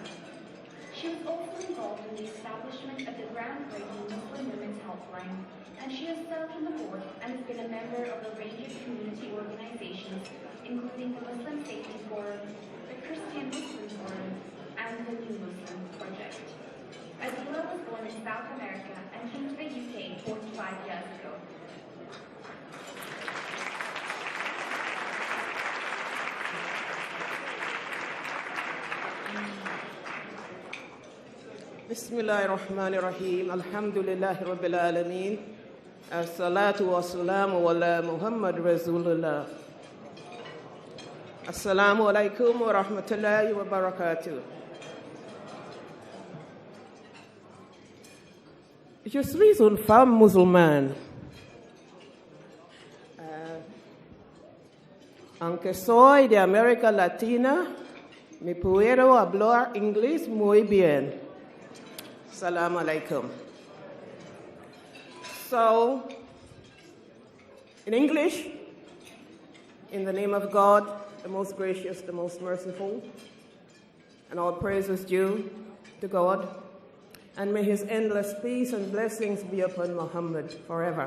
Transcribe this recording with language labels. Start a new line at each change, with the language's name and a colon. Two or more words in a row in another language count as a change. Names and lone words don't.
English: She was also involved in the establishment of the groundbreaking Muslim Women's Helpline, and she has served on the board and has been a member of a range of community organizations, including the Muslim Safety Forum, the Christian Muslim Forum, and the New Muslim Project. Adila was born in South America and came to the UK 45 years ago.
Arabic: بسم الله الرحمن الرحيم. الحمد لله رب العالمين. الصلاة والسلام على محمد رسول الله. السلام عليكم ورحمة الله وبركاته.
French: Je suis une femme musulmane.
Spanish: Aunque soy de América Latina, me puedo hablar inglés muy bien.
Arabic: السلام عليكم.
English: So, in English, in the name of God, the most gracious, the most merciful, and all praise is due to God, and may his endless peace and blessings be upon Muhammad forever.